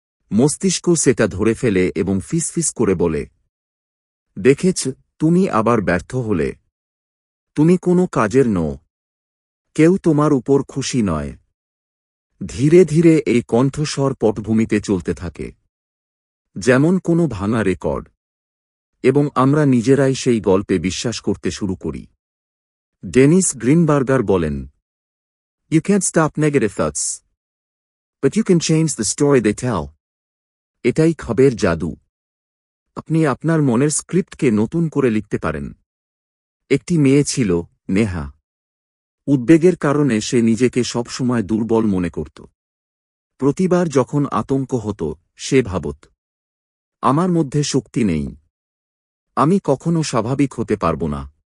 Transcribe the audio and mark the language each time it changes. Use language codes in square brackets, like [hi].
[bn] মস্তিষ্ক সেটা ধরে ফেলে এবং ফিসফিস করে বলে, দেখেছ, তুমি আবার ব্যর্থ হলে, তুমি কোনো কাজের নও, কেউ তোমার উপর খুশি নয়। ধীরে ধীরে এই কণ্ঠস্বর পটভূমিতে চলতে থাকে, যেমন কোনো ভাঙা রেকর্ড। এবং আমরা নিজেরাই সেই গল্পে বিশ্বাস করতে শুরু করি। ডেনিস গ্রিনবার্গার বলেন, [en] You can't stop negative thoughts, but you can change the story they tell. [bn] এটাই খবের জাদু। আপনি আপনার মনের স্ক্রিপ্টকে নতুন করে লিখতে পারেন। একটি মেয়ে ছিল, নেহা। উদ্বেগের কারণে সে নিজেকে সবসময় দুর্বল মনে করত। প্রতিবার যখন আতঙ্ক হতো, সে ভাবত, আমার মধ্যে শক্তি নেই, আমি কখনো স্বাভাবিক হতে পারব না।